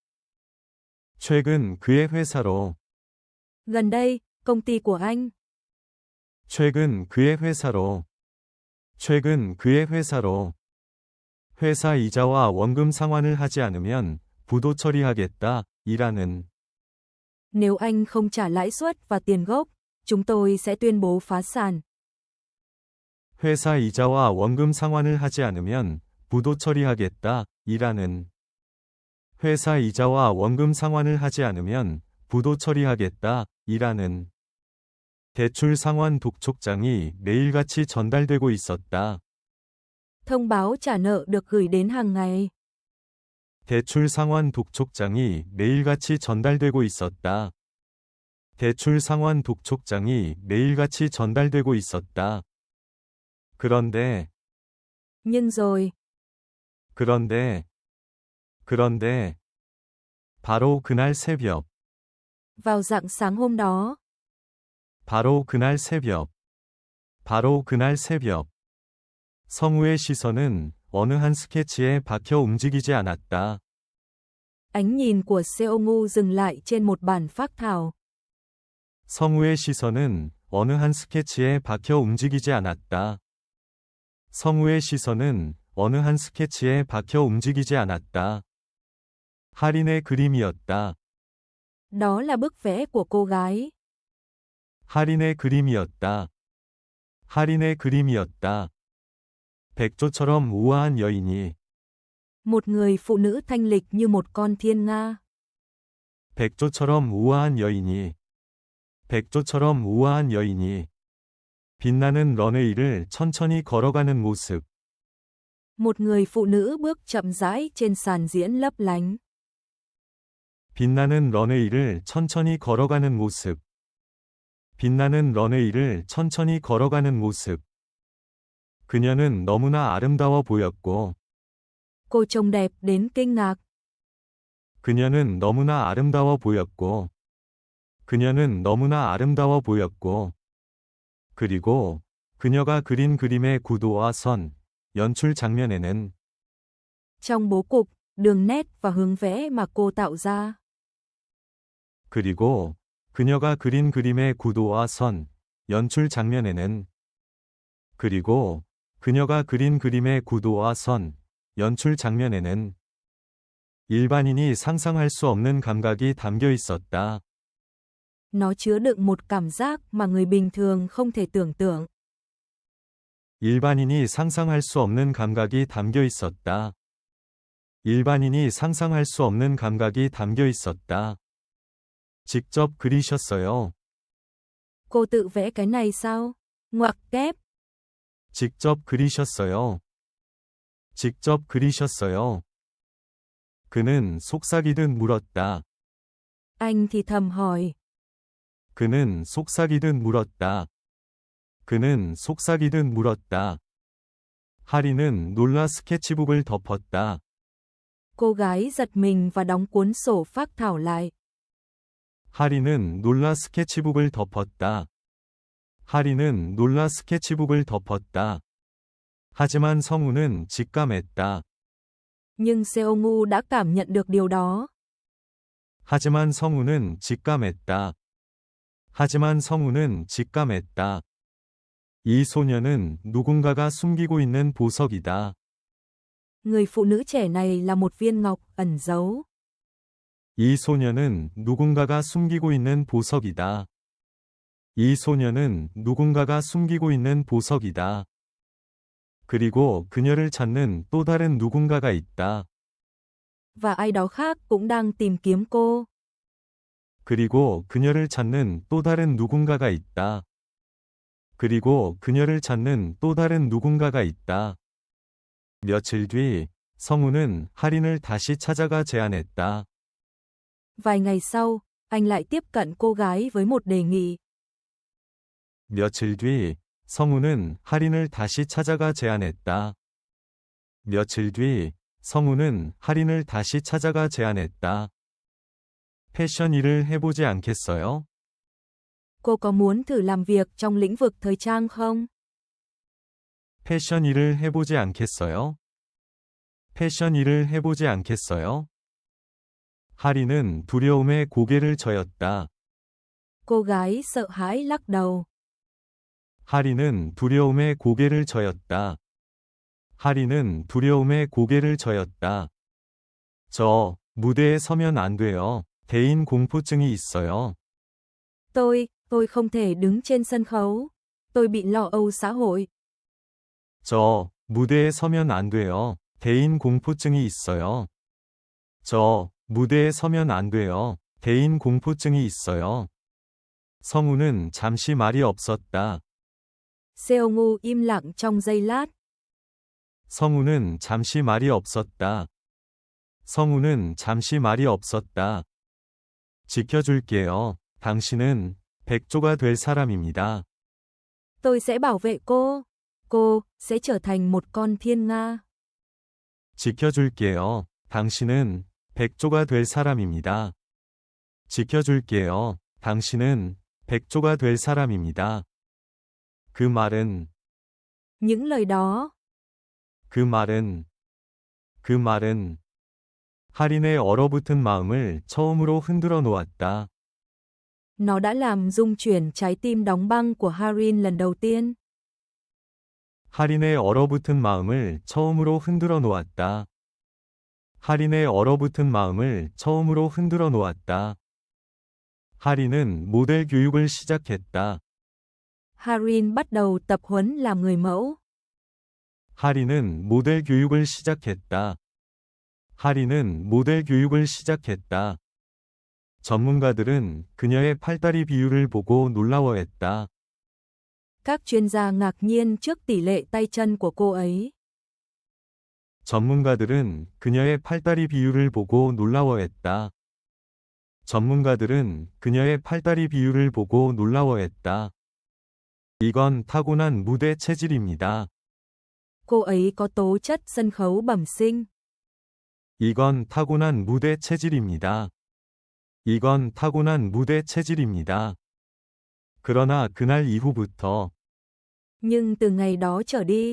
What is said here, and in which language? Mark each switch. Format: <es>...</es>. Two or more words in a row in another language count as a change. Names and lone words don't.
<ko>최근 그의 회사로</ko> <vi>Gần đây, công ty của anh</vi> <ko>최근 그의 회사로 최근 그의 회사로 회사 이자와 원금 상환을 하지 않으면 부도 처리하겠다. 이라는</ko> <vi>Nếu anh không trả lãi suất và tiền gốc, chúng tôi sẽ tuyên bố phá sản.</vi> <ko>회사 이자와 원금 상환을 하지 않으면 부도 처리하겠다. 이라는 회사 이자와 원금 상환을 하지 않으면 부도 처리하겠다. 이라는 대출 상환 독촉장이 매일같이 전달되고 있었다.</ko> <vi>Thông báo trả nợ được gửi đến hàng ngày.</vi> <ko>대출 상환 독촉장이 매일같이 전달되고 있었다. 대출 상환 독촉장이 매일같이 전달되고 있었다. 그런데</ko> <vi>Nhưng rồi,</vi> <ko>그런데 바로 그날 새벽</ko> <vi>vào rạng sáng hôm đó,</vi> <ko>바로 그날 새벽 성우의 시선은 어느 한 스케치에 박혀 움직이지 않았다.</ko> <vi>ánh nhìn của Seongu dừng lại trên một bản phác thảo.</vi> <ko>성우의 시선은 어느 한 스케치에 박혀 움직이지 않았다. 성우의 시선은 어느 한 스케치에 박혀 움직이지 않았다. 할인의 그림이었다.</ko> <vi>Đó là bức vẽ của cô gái.</vi> <ko>할인의 그림이었다. 할인의 그림이었다. 백조처럼 우아한 여인이</ko> <vi>Một người phụ nữ thanh lịch như một con thiên nga.</vi> <ko>백조처럼 우아한 여인이 백조처럼 우아한 여인이 빛나는 런웨이를 천천히 걸어가는 모습.</ko> <vi>Một người phụ nữ bước chậm rãi trên sàn diễn lấp lánh.</vi> <ko>빛나는 런웨이를 천천히 걸어가는 모습. 빛나는 런웨이를 천천히 걸어가는 모습. 그녀는 너무나 아름다워 보였고</ko> <vi>Cô trông đẹp đến kinh ngạc.</vi> <ko>그녀는 너무나 아름다워 보였고 그녀는 너무나 아름다워 보였고 그리고 그녀가 그린 그림의 구도와 선, 연출 장면에는</ko> <vi>Trong bố cục, đường nét và hướng vẽ mà cô tạo ra.</vi> <ko>그리고 그녀가 그린 그림의 구도와 선, 연출 장면에는 그리고 그녀가 그린 그림의 구도와 선, 연출 장면에는 일반인이 상상할 수 없는 감각이 담겨 있었다.</ko> <vi>Nó chứa đựng một cảm giác mà người bình thường không thể tưởng tượng.</vi> <ko>일반인이 상상할 수 없는 감각이 담겨 있었다. 일반인이 상상할 수 없는 감각이 담겨 있었다. 직접 그리셨어요.</ko> <vi>Cô tự vẽ cái này sao? Ngoặc kép.</vi> <ko>직접 그리셨어요. 직접 그리셨어요. 그는 속삭이듯 물었다.</ko> <vi>Anh thì thầm hỏi.</vi> <ko>그는 속삭이듯 물었다. 그는 속삭이듯 물었다. 하리는 놀라 스케치북을 덮었다.</ko> <vi>Cô gái giật mình và đóng cuốn sổ phác thảo lại.</vi> <ko>하리는 놀라 스케치북을 덮었다. 하리는 놀라 스케치북을 덮었다. 하지만 성우는 직감했다.</ko> <vi>Nhưng Seongu đã cảm nhận được điều đó.</vi> <ko>하지만 성우는 직감했다. 하지만 성우는 직감했다. 이 소녀는 누군가가 숨기고 있는 보석이다.</ko> <vi>Người phụ nữ trẻ này là một viên ngọc ẩn giấu.</vi> <ko>이 소녀는 누군가가 숨기고 있는 보석이다. 이 소녀는 누군가가 숨기고 있는 보석이다. 그리고 그녀를 찾는 또 다른 누군가가 있다.</ko> <vi>Và ai đó khác cũng đang tìm kiếm cô.</vi> <ko>그리고 그녀를 찾는 또 다른 누군가가 있다. 그리고 그녀를 찾는 또 다른 누군가가 있다. 며칠 뒤, 성우는 할인을 다시 찾아가 제안했다.</ko> <vi>Vài ngày sau, anh lại tiếp cận cô gái với một đề nghị.</vi> <ko>며칠 뒤, 성우는 할인을 다시 찾아가 제안했다. 며칠 뒤, 성우는 할인을 다시 찾아가 제안했다. 패션 일을 해보지 않겠어요?</ko> <vi>Cô có muốn thử làm việc trong lĩnh vực thời trang không?</vi> <ko>패션 일을 해보지 않겠어요? 패션 일을 해보지 않겠어요? 할인은 두려움에 고개를 저었다.</ko> <vi>Cô gái sợ hãi lắc đầu.</vi> <ko>할인은 두려움에 고개를 저었다. 할인은 두려움에 고개를 저었다. 저, 무대에 서면 안 돼요. 대인 공포증이 있어요.</ko> <vi>Tôi không thể đứng trên sân khấu. Tôi bị lo âu xã hội.</vi> <ko>저 무대에 서면 안 돼요. 대인 공포증이 있어요. 저 무대에 서면 안 돼요. 대인 공포증이 있어요. 성우는 잠시 말이 없었다.</ko> <vi>Seongu im lặng trong giây lát.</vi> <ko>성우는 잠시 말이 없었다. 성우는 잠시 말이 없었다. 지켜줄게요. 당신은 백조가 될 사람입니다.</ko> <vi>Tôi sẽ bảo vệ cô. Cô sẽ trở thành một con thiên nga.</vi> <ko>지켜줄게요. 당신은 백조가 될 사람입니다. 지켜줄게요. 당신은 백조가 될 사람입니다. 그 말은,</ko> <vi>Những lời đó,</vi> <ko>그 말은 할인의 얼어붙은 마음을 처음으로 흔들어 놓았다.</ko> <vi>nó đã làm rung chuyển trái tim đóng băng của Harin lần đầu tiên.</vi> <ko>할인의 얼어붙은 마음을 처음으로 흔들어 놓았다. 할인의 얼어붙은 마음을 처음으로 흔들어 놓았다. 할인은 모델 교육을 시작했다.</ko> <vi>Harin bắt đầu tập huấn làm người mẫu.</vi> <ko>할인은 모델 교육을 시작했다. 할인은 모델 교육을 시작했다. 전문가들은 그녀의 팔다리 비율을 보고 놀라워했다.</ko> <vi>Các chuyên gia ngạc nhiên trước tỷ lệ tay chân của cô ấy.</vi> <ko>전문가들은 그녀의 팔다리 비율을 보고 놀라워했다. 전문가들은 그녀의 팔다리 비율을 보고 놀라워했다. 이건 타고난 무대 체질입니다.</ko> <vi>Cô ấy có tố chất sân khấu bẩm sinh.</vi> <ko>이건 타고난 무대 체질입니다. 이건 타고난 무대 체질입니다. 그러나 그날 이후부터,</ko> <vi>Nhưng từ ngày đó trở đi,</vi>